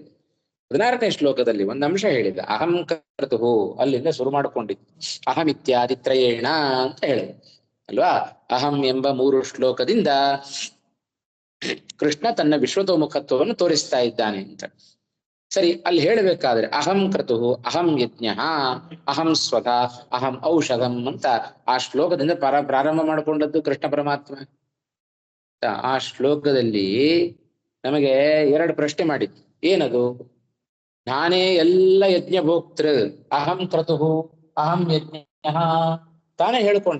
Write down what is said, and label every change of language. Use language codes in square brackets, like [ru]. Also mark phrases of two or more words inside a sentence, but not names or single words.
[kn] 16ನೇ ಶ್ಲೋಕದಲ್ಲಿ ಒಂದು ಅಂಶ ಹೇಳಿದ, [sa] ಅಹಂ ಕರ್ತುಹು, [kn] ಅಲ್ಲಿಂದ ಶುರು ಮಾಡಿಕೊಂಡಿದ್ದು [sa] ಅಹಂ ಇತ್ಯಾದಿ ತ್ರಯೇಣ [kn] ಅಂತ ಹೇಳಿದ ಅಲ್ವಾ. ಅಹಂ ಎಂಬ 3 ಶ್ಲೋಕದಿಂದ ಕೃಷ್ಣ ತನ್ನ ವಿಶ್ವತೋಮುಖತ್ವವನ್ನು ತೋರಿಸ್ತಾ ಇದ್ದಾನೆ ಅಂತ. ಸರಿ, ಅಲ್ಲಿ ಹೇಳಬೇಕಾದ್ರೆ [sa] ಅಹಂ ಕ್ರತುಹು, ಅಹಂ ಯಜ್ಞ, ಅಹಂ ಸ್ವಧ, ಅಹಂ ಔಷಧಂ [kn] ಅಂತ ಆ ಶ್ಲೋಕದಿಂದ ಪ್ರಾರಂಭ ಮಾಡಿಕೊಂಡದ್ದು ಕೃಷ್ಣ ಪರಮಾತ್ಮ. ಆ ಶ್ಲೋಕದಲ್ಲಿ ನಮಗೆ 2 ಪ್ರಶ್ನೆ ಮಾಡಿದ್ದು. ಏನದು? ನಾನೇ ಎಲ್ಲ ಯಜ್ಞ ಭೋಕ್ತೃ, [sa] ಅಹಂ ಕ್ರತುಹು ಅಹಂ ಯಜ್ಞ [kn] ತಾನೇ ಹೇಳ್ಕೊಂಡ.